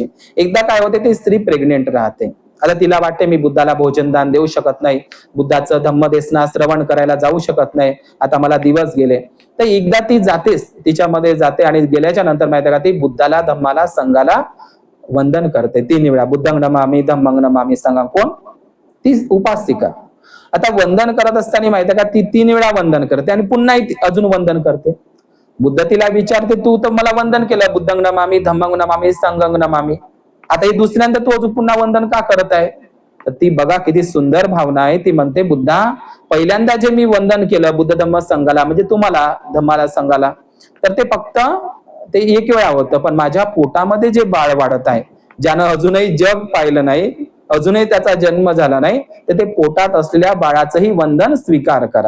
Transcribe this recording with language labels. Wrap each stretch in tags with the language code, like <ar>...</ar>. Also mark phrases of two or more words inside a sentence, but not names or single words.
<mr>एकदा काय होते, ती स्त्री प्रेग्नेंट राहते. आता तिला वाटते मी बुद्धाला भोजन दान देऊ शकत नाही, बुद्धाचं धम्मदेशना श्रवण करायला जाऊ शकत नाही, आता मला दिवस गेले. तर एकदा ती जातेच, तिच्यामध्ये जाते आणि गेल्याच्या नंतर माहिती का ती बुद्धाला, धम्माला, संघाला वंदन करते 3 वेळा.</mr> <pi>बुद्धं नमामि, धम्मं नमामि, संघं.</pi> <mr>कोण? ती उपासिका. आता वंदन करत असताना माहिती का ती 3 वेळा वंदन करते आणि पुन्हा अजून वंदन करते. बुद्ध तिला विचारते, तू तर मला वंदन केलं,</mr> <pi>बुद्धं नमामि, धम्मं नमामि, संघं नमामि,</pi> <mr>आता हे दुसऱ्यांदा तू अजून पुन्हा वंदन का करत आहे? तर ती बघा किती सुंदर भावना आहे. ती म्हणते, बुद्धा, पहिल्यांदा जे मी वंदन केलं बुद्ध धम्म संघाला, म्हणजे तुम्हाला, धम्माला, संघाला, तर ते फक्त ते 1 वेळा होतं. पण माझ्या पोटामध्ये जे बाळ वाढत आहे, ज्यानं अजूनही जग पाहिलं नाही, अजूनही त्याचा जन्म झाला नाही, तर ते पोटात असलेल्या बाळाचंही वंदन स्वीकार करा.</mr>